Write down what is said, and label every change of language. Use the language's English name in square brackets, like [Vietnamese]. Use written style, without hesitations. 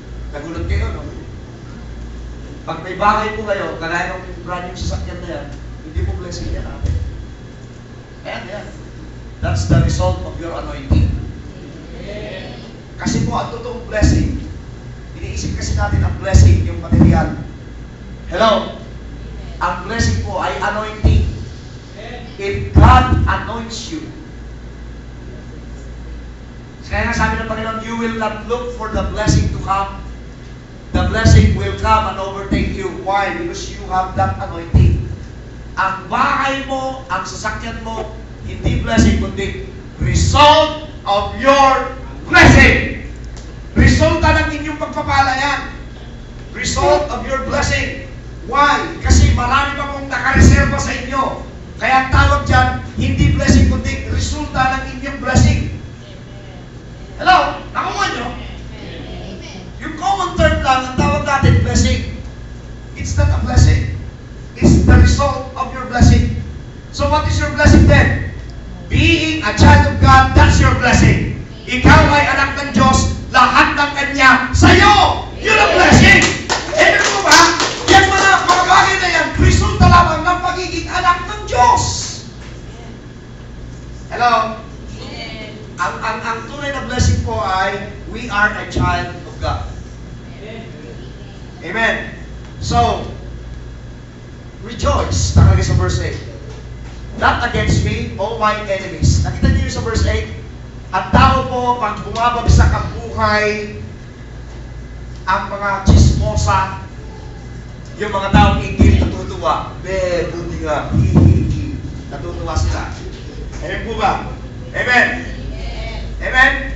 [Filipino] Nagulat kayo, no? Pag may bahay po kayo, kagaya ng brand yung sasakyan na yan, hindi mo blessing yan natin. Ayan, yan. [English] That's the result of your anointing. [Filipino] Kasi po, ang totoong blessing, iniisip kasi natin ang blessing, yung material. Hello? Ang blessing po ay anointing. [English] If God anoints you, [Filipino] kaya nga sabi ng Panginoon, [English] you will not look for the blessing to come. The blessing will come and overtake you. Why? Because you have that anointing. [Filipino] Ang bahay mo, ang sasakyan mo, hindi blessing, kundi [English] result of your blessing. [Filipino] Resulta ng inyong pagpapala yan. [English] Result of your blessing. [Filipino] Why? Kasi marami pa kong nakareserva sa inyo. Kaya ang tawag dyan, hindi blessing, kundi resulta ng inyong blessing. Hello? Nakuha nyo? Yung common term lang, ang tawag natin, blessing. [English] It's not a blessing. It's the result of your blessing. So what is your blessing then? Being a child of God, that's your blessing. [Filipino] Ikaw ay anak ng Diyos, lahat ng Kanya sa'yo. Yun ang blessing. Eh, ano ba? Yan mga bagay na yan, resulta lamang ng pagiging anak ng Diyos. [English] Hello? [Filipino] Ang tunay na blessing po ay, [English] we are a child of God. Amen. So, rejoice. [Filipino] Nakalagay sa verse 8. [English] Not against me, all my enemies. [Filipino] Nakita niyo sa verse 8? At tao po, pag bumabagsak ang buhay, ang mga chismosa, yung mga taong hindi natutuwa, buti nga, hi. Natutuwa sila. Ayun po ba? Amen? Amen?